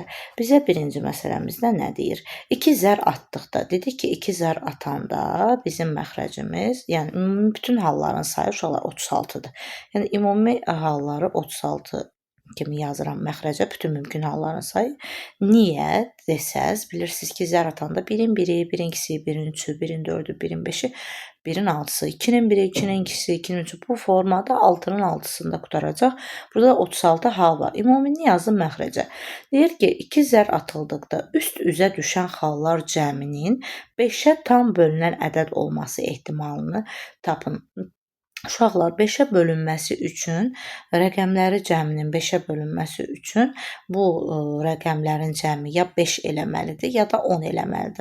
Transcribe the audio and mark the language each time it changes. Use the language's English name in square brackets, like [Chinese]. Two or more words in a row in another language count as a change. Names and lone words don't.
[Azerbaijani] Bizə birinci məsələmizdə nə deyir? 2 zər atdıqda, dedik ki, 2 zər atanda bizim məxrəcimiz, yəni ümumi bütün halların sayı uşaqlar 36-dır. Yəni ümumi halları 36 kimi yazıram məxrəcə, bütün mümkün halların sayı. Niyə desəz, bilirsiniz ki, zər atanda 1-in 1-i, 1-in 2-si, 1-in 3-ü, 1-in 4-ü, 1-in 5-i, 1-in 6-sı, 2-nin 1-i, 2-nin 2-si, 2-nin 3-ü bu formada 6-nın 6-sında qutaracaq. Burada 36 hal var. Ümumini yazdım məxrəcə. Deyir ki, 2 zər atıldıqda üst üzə düşən hallar cəminin 5-ə tam bölünən ədəd olması ehtimalını tapın. Uşaqlar, 5-ə bölünməsi üçün, rəqəmləri cəminin 5-ə bölünməsi üçün bu rəqəmlərin cəmi ya 5 eləməlidir, ya da 10 eləməlidir.